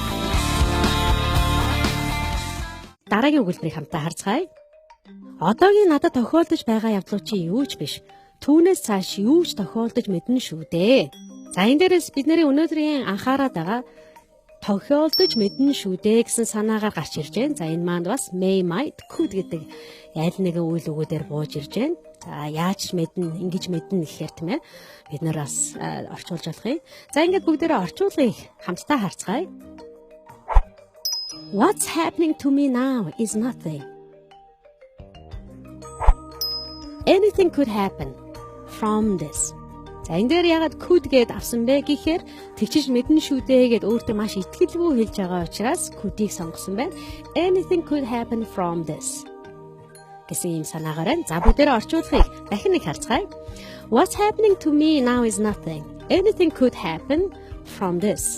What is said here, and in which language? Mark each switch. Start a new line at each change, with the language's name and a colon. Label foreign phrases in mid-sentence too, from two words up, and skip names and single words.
Mongolian: Дараагийн өгүүлбэрийг хамтдаа харцгаая. Одоогийн надад тохиолдож байгаа явдлууд чи юу ч биш. Түүнээс цааш юу ч тохиолдож мэднэ шүү дээ. За энэ дээрээс бидний өнөөдрийн анхаарал байгаа тохиолдож мэднэ шүү дээ гэсэн санаагаар гарч ирж байна. За энэ маань бас
English: may, might, could
Mongolian: гэдэг аль нэгэн үйл өгөөдөр бууж ирж байна. За яаж мэднэ, ингэж мэднэ гэхээр тийм ээ. Бид нар бас орчуулж болох юм. За ингээд бүгдээрээ орчуулгыг хамтдаа харцгаая.
English: What's happening to me now is nothing. Anything could happen from this.
Mongolian: За энэ дээр ягаад could гэд авсан бэ гэхээр тэгчиж мэднэ шүү дээ гэд өөртөө маш итгэлгүй хэлж байгаа учраас could-ийг сонгосон байна.
English: Anything could happen from this
Mongolian: гэсэн юм санаагаар байна. За бүгдээрээ орчуулгыг дахин нэг харцгаая.
English: What's happening to me now is nothing. Anything could happen from this.